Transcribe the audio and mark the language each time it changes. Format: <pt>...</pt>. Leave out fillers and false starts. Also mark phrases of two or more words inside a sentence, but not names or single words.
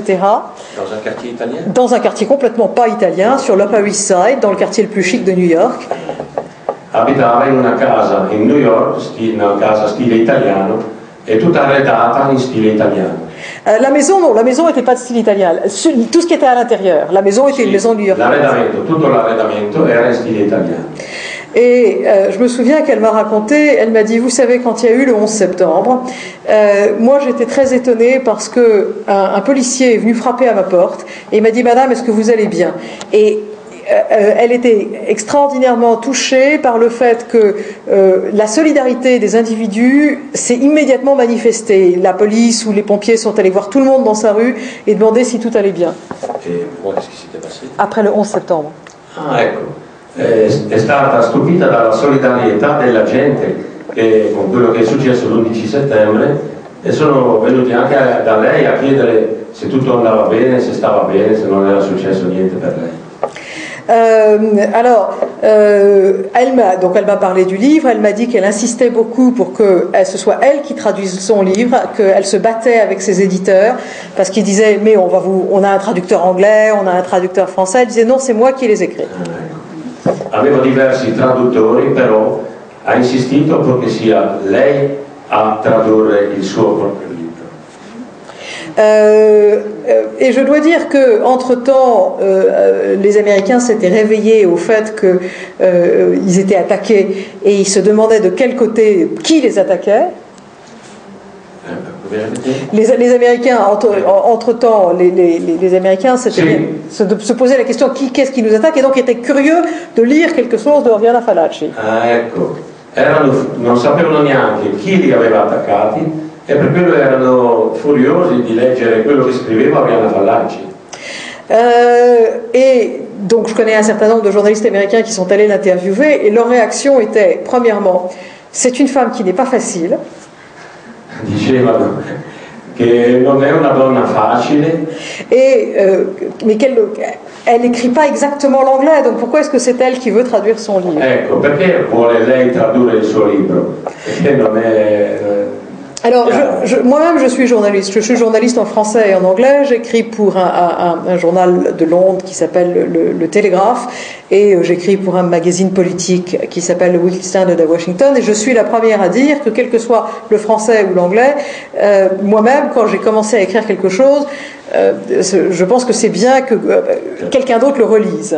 <fr>Dans un quartier italien? Dans un quartier complètement pas italien, sur l'Upper East Side, dans le quartier le plus chic de New York.</fr> <it>Abitava in una casa in New York, una casa stile italiano, e tutta arredata in stile italiano.</it> <fr>La maison, non, la maison n'était pas de style italien. Tout ce qui était à l'intérieur. La maison était une maison new-yorkaise.</fr> <it>L'arredamento, tutto l'arredamento era in stile italiano.</it> <fr>Et je me souviens qu'elle m'a raconté, elle m'a dit, vous savez, quand il y a eu le 11 septembre, moi j'étais très étonnée parce que un policier est venu frapper à ma porte et il m'a dit, madame, est-ce que vous allez bien? Et elle était extraordinairement touchée par le fait que la solidarité des individus s'est immédiatement manifestée. La police ou les pompiers sont allés voir tout le monde dans sa rue et demander si tout allait bien. Et pourquoi, qu'est-ce qui s'était passé? Après le 11 septembre.</fr> <it>Ah, ecco. È stata stupita dalla solidarietà della gente con quello che è successo l'11 settembre e sono venuti anche da lei a chiedere se tutto andava bene, se stava bene, se non era successo niente per lei.</it> <fr>Elle m'a parlé du livre, elle m'a dit qu'elle insistait beaucoup pour que ce soit elle qui traduise son livre, qu'elle se battait avec ses éditeurs parce qu'ils disaient mais on a un traducteur anglais, on a un traducteur français. Elle disait non, c'est moi qui les écris.</fr> <it>Aveva diversi traduttori, però ha insistito perché sia lei a tradurre il suo proprio libro.</it> <fr>Et je dois dire que entre-temps, les Américains s'étaient réveillés au fait qu'ils étaient attaqués et ils se demandaient de quel côté, qui les attaquait. Les Américains, entre-temps, les Américains se posaient la question qu'est-ce qui nous attaque, et donc étaient curieux de lire quelque chose de Oriana Fallaci.</fr> <it>Ah, ecco, non sapevano neanche chi li aveva attaccati e per quello erano furiosi di leggere quello che scriveva Oriana Fallaci.</it> <fr>Et donc je connais un certain nombre de journalistes américains qui sont allés l'interviewer et leur réaction était, premièrement, c'est une femme qui n'est pas facile.</fr> <it>Dicevano che non è una donna facile.</it> <fr>Mais elle n'écrit pas exactement l'anglais, donc pourquoi est-ce que c'est elle qui veut traduire son livre?</fr> <it>Ecco, perché vuole lei tradurre il suo libro? Perché non è...</it> <fr>Alors, moi-même, je suis journaliste en français et en anglais. J'écris pour un journal de Londres qui s'appelle le Télégraphe, et j'écris pour un magazine politique qui s'appelle le Weekly Standard à Washington. Et je suis la première à dire que, quel que soit le français ou l'anglais, moi-même, quand j'ai commencé à écrire quelque chose, je pense que c'est bien que quelqu'un d'autre le relise.</fr>